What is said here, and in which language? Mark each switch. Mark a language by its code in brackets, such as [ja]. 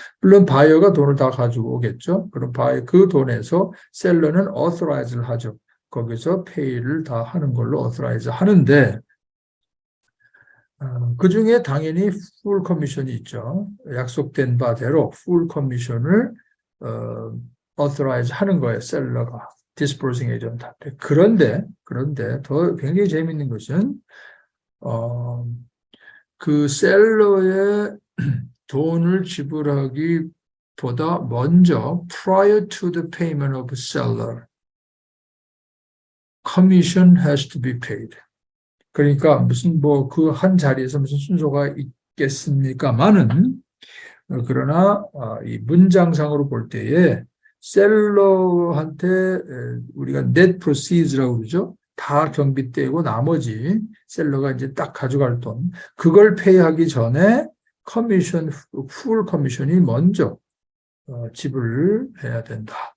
[ko] 물론 바이어가 돈을 다 가지고 오겠죠. 그럼 그 돈에서 셀러는 authorize를 하죠. 거기서 페이를 다 하는 걸로 authorize 하는데 그 중에 당연히 풀 커미션이 있죠. 약속된 바대로 풀 커미션을 authorize 하는 거예요. 셀러가 dispersing agent한테. 그런데 더 굉장히 재미있는 것은 그 셀러의 돈을 지불하기보다 먼저 [en] prior to the payment of seller, commission has to be paid. [ko] 그러니까 무슨 뭐 그 한 자리에서 무슨 순서가 있겠습니까만은 그러나 이 문장상으로 볼 때에 셀러한테 우리가 net proceeds라고 그러죠. 다 경비 떼고 나머지 셀러가 이제 딱 가져갈 돈 그걸 페이하기 전에 커미션 풀 커미션이 먼저 지불해야 된다.